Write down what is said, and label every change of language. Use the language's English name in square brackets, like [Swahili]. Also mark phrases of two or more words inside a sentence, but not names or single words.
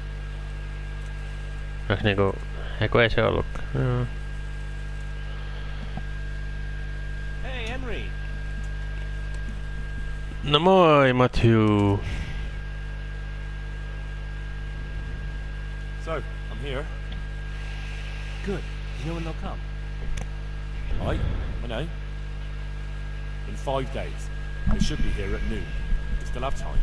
[Finnish] Onks niinku... Eiku ei se ollutkaan. Joo. No moi Matthew. [English] So, I'm here. Good. Do you know when they'll come? I know. In 5 days. They should be here at noon. We still have time.